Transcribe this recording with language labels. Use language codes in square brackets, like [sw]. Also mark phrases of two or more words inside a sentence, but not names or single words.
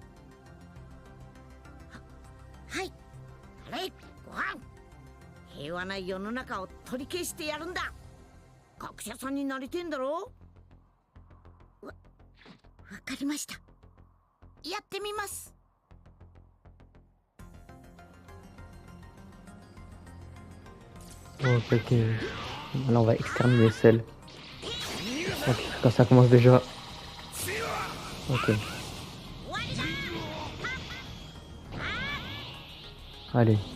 [ja] はい、あれ、ごはん。平和な世の中を取り消してやるんだ。学者さんになりてんだろ？わかりました。やってみます。 [fr] Ok, ok. Là, on va exterminer Cell. Ok, quand ça commence déjà. Ok. Allez.